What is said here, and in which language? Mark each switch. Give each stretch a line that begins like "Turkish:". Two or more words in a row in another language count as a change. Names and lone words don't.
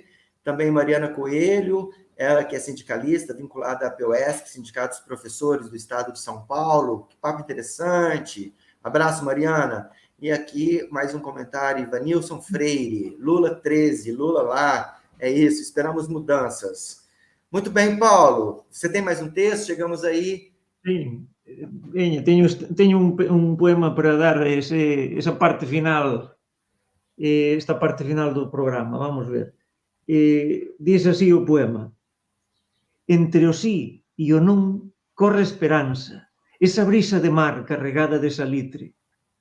Portuguese: Também Mariana Coelho, ela que é sindicalista, vinculada à POS, Sindicato dos Professores do Estado de São Paulo. Que papo interessante. Abraço, Mariana. E aqui, mais um comentário, Ivanilson Freire, Lula 13, Lula lá. É isso, esperamos mudanças. Muito bem, Paulo. Você tem mais um texto? Chegamos aí. Sim,
Galician: teño un poema para dar esa parte final, esta parte final do programa. Vamos ver. Diz así o poema: entre o sí e o non corre esperanza, esa brisa de mar carregada de salitre.